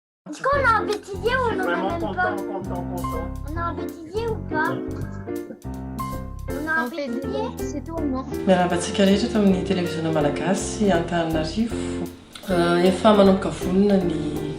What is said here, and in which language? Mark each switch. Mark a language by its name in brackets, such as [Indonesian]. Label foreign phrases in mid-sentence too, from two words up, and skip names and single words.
[French] Est-ce qu'on a un bêtisier ou on en a Vraiment même content, pas? content. On a un bêtisier ou pas? On a un bêtisier? C'est tout, non? [Malagasy] Mirabatsika amin'ny télévision malagasy Antananarivo. Efa manomboka vonona ny